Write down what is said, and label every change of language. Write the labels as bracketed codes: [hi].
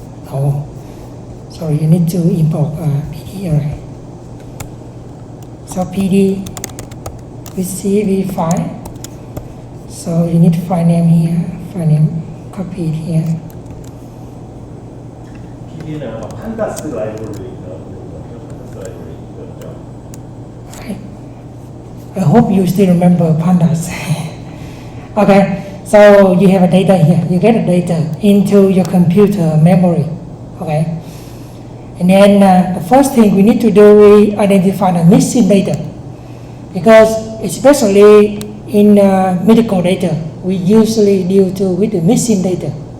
[en] Oh, sorry, you need to import PD array. So PD with CSV file. So you need file name here, file name, copy it here. [ko] PD는 아마 판다스 라이브러리인가 판다스 라이브러리 그렇죠? [en] I hope you still remember pandas. Okay, so you have a data here. You get the data into your computer memory. Okay, and then the first thing we need to do is identify the missing data, because especially in medical data, we usually deal with the missing data.